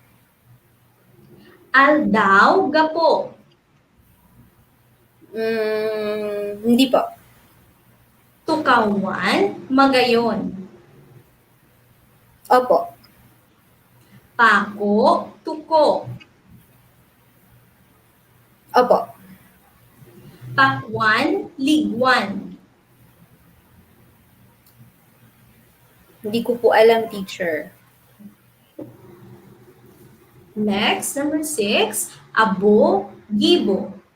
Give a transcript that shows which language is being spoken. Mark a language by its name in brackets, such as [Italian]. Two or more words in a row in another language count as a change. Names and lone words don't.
[Bikol] Aldaw, gapo. [Filipino] Hindi po. [Bikol] Tukawan, magayon. [Filipino] Opo. [Bikol] Pako, tuko. [Filipino] Opo. [Bikol] Pakwan, ligwan. [Filipino] Hindi ko po alam, teacher. [English] Next, number 6, abo, gibo.